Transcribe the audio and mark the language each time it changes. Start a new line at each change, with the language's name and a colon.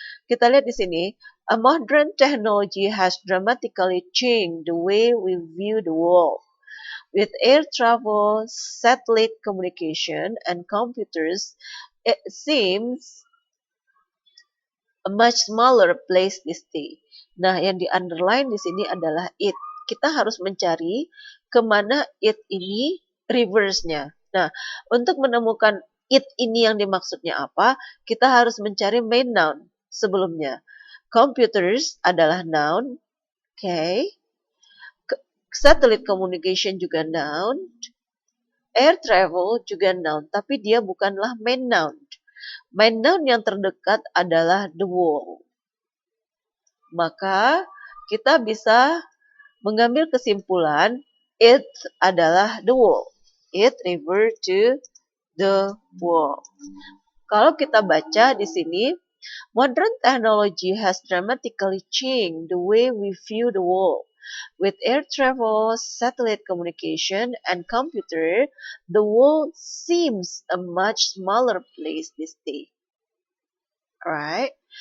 Indonesian: Kita lihat di sini,
English: a modern technology has dramatically changed the way we view the world. With air travel, satellite communication, and computers, it seems a much smaller place this day.
Indonesian: Nah, yang di underline di sini adalah it. Kita harus mencari kemana it ini reverse-nya. Nah, untuk menemukan it ini yang dimaksudnya apa, kita harus mencari main noun sebelumnya. Computers adalah noun, okay. Satellite communication juga noun. Air travel juga noun, tapi dia bukanlah main noun. Main noun yang terdekat adalah the world. Maka kita bisa mengambil kesimpulan it adalah the world.
English: It refer to the world.
Indonesian: Kalau kita baca di sini,
English: modern technology has dramatically changed the way we view the world. With air travel, satellite communication, and computer, the world seems a much smaller place this day. Alright.